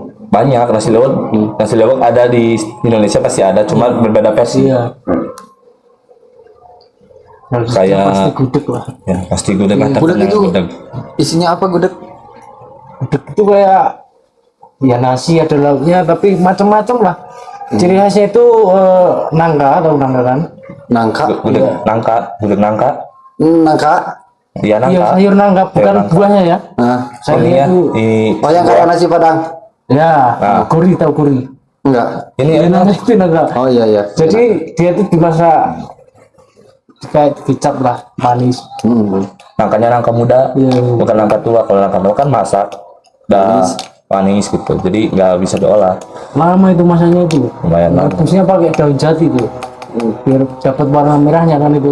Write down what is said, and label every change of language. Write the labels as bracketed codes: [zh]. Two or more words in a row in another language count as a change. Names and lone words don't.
[id] Banyak nasi lewat ada di Indonesia pasti ada, cuma berbeda versi. Iya. Kayak Pasti gudeg lah. ya pasti gudeg lah. Gudeg terkenal itu gudeg. isinya apa gudeg? Gudeg itu kayak ya nasi ada lauknya tapi macam-macam lah. Ciri khasnya itu nangka atau nangka kan? Nangka. Gudeg nangka. Nangka. Iya Iya nangka. sayur nangka bukan nangka. buahnya ya. Nah, Sayurnya itu oh yang kayak nasi padang. ya Nah. kuri tahu kuri. Enggak. Ini Nangka itu nangka. Oh iya. Jadi dia itu dimasak kayak kecap lah manis. nangkanya nangka muda, Iya. bukan nangka tua. Kalau nangka tua kan masak, dah manis gitu. Jadi nggak bisa diolah. Lama itu masaknya itu. Lumayan lama. Rebusnya pakai daun jati itu. Biar dapat warna merahnya kan itu.